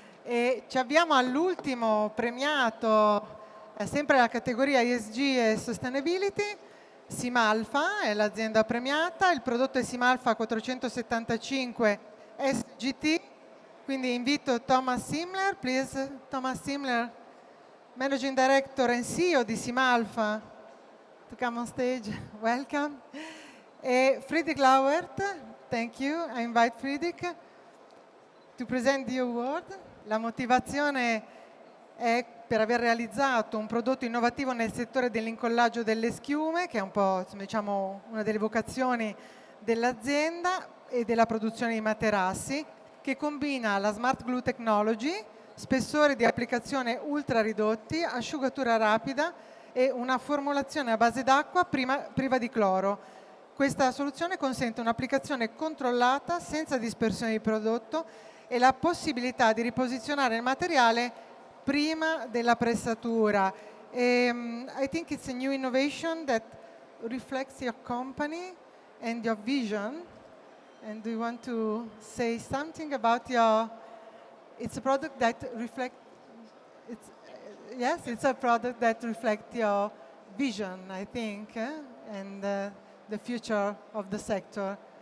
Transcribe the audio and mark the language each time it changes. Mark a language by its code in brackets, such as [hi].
[it] E ci avviamo all'ultimo premiato, sempre la categoria ESG e Sustainability. Simalfa è l'azienda premiata, il prodotto è Simalfa 475 SGT. Quindi invito Thomas Simler, [en] please. Thomas Simler, Managing Director and CEO di Simalfa, to come on stage. Welcome. E Friedrich Lauert, thank you. I invite Friedrich to present the award. [it] La motivazione è per aver realizzato un prodotto innovativo nel settore dell'incollaggio delle schiume, che è un po', diciamo, una delle vocazioni dell'azienda, e della produzione di materassi, che combina la Smart Glue Technology, spessore di applicazione ultra ridotti, asciugatura rapida e una formulazione a base d'acqua priva di cloro. Questa soluzione consente un'applicazione controllata senza dispersione di prodotto e la possibilità di riposizionare il materiale prima della pressatura. [en] I think it's a new innovation that reflects your company and your vision. And do you want to say something about your... It's a product that reflects... Yes, it's a product that reflects your vision, I think, and the future of the sector.